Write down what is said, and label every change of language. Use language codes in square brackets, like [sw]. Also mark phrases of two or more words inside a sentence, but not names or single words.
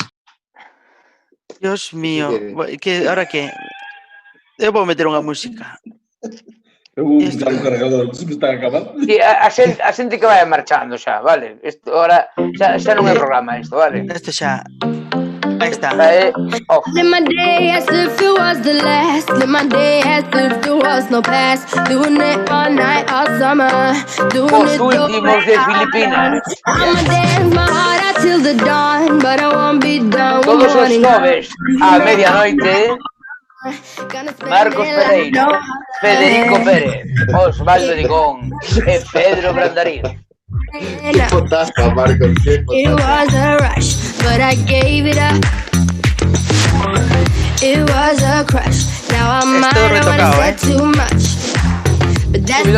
[es] Dios mío, [gl] ahora que eu vou meter unha música. [es] Está un cargador, se me está acabando. [gl] Sí, a xente que vai marchando xa, vale? Isto ahora xa non é programa isto, vale? Isto xa. Aí está. [en] Live my day as if it was the last. Live my day as if there was no past. Doing it all night, all summer. Doing it [gl] últimos de Filipinas. [en] I'ma dance my heart out till the dawn, but I won't be done. [gl] Todos os xoves a medianoite. Marcos Pereira, Federico Pérez, Osvaldo Ligón e Pedro Brandarín. [en] It was a rush, but I gave it up. It was a crush. Now I'm mad, I wanna say too much, but [gl] subidón.